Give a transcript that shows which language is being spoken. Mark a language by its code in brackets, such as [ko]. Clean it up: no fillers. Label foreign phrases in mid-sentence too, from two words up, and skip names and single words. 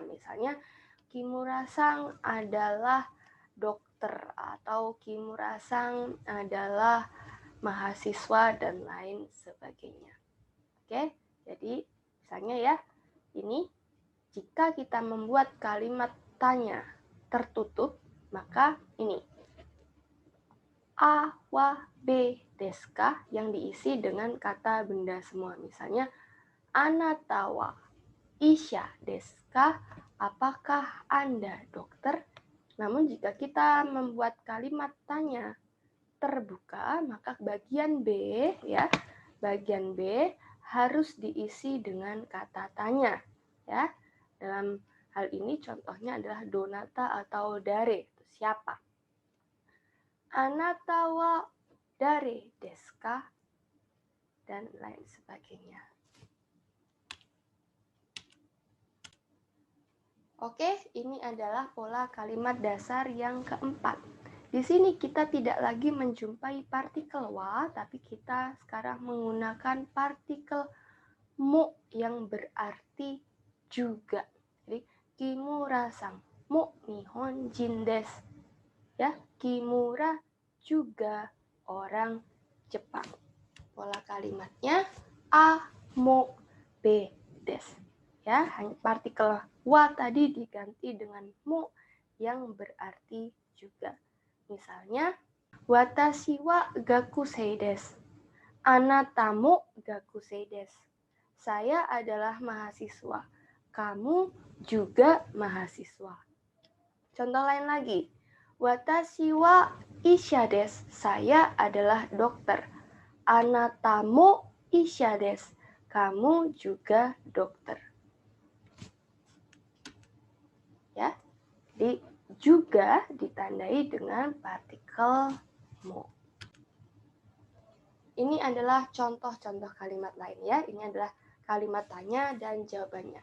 [id] Misalnya Kimura-san adalah dokter atau Kimura-san adalah mahasiswa dan lain sebagainya. Oke, jadi misalnya ya, ini jika kita membuat kalimat tanya tertutup, maka ini a, wa, [ja] Bですか [id] yang diisi dengan kata benda semua. [ja] Misalnya あなたは医者ですか? [id] Apakah Anda dokter? Namun jika kita membuat kalimat tanya terbuka, maka bagian B ya, bagian B harus diisi dengan kata tanya, ya. Dalam hal ini contohnya adalah donata atau dare, itu siapa. [ja] あなたは誰ですか? [id] Dan lain sebagainya. Oke, ini adalah pola kalimat dasar yang keempat. Di sini kita tidak lagi menjumpai partikel wa, tapi kita sekarang menggunakan partikel mo yang berarti juga. [ja] ジャディ木村さんも日本人です. [id] Ya, Kimura juga orang Jepang. Pola kalimatnya a, mo, [ja] Bです. [id] Ya, hanya partikel wa tadi diganti dengan mo yang berarti juga. Misalnya, [ja] 私は学生です. あなたも学生です. [id] Saya adalah mahasiswa. Kamu juga mahasiswa. Contoh lain lagi. [ja] 私は医者です. [id] Saya adalah dokter. [ja] あなたも医者です. [id] Kamu juga dokter. Ya. Jadi juga ditandai dengan partikel mo. Ini adalah contoh-contoh kalimat lain ya. Ini adalah kalimat tanya dan jawabannya.